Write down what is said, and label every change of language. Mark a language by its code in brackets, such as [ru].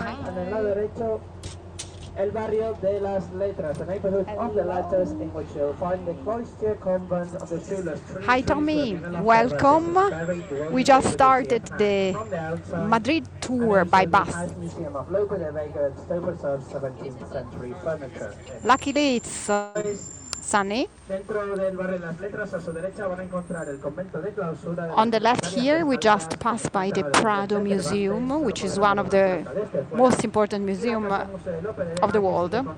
[es] En el lado derecho, el barrio de las Letras, [en] the neighborhood of the letters, in which you'll find the cloister convent of the Schuler's. Hi Tommy, welcome. We just started the Madrid tour by bus. Museum of Lope de Vega and still preserves 17th century furniture. Luckily it's sunny. [es] Dentro del barrio de las Letras, a su derecha van a encontrar el convento de clausura. [en] On the left here we just passed by the Prado Museum, which is one of the most important museums of the world.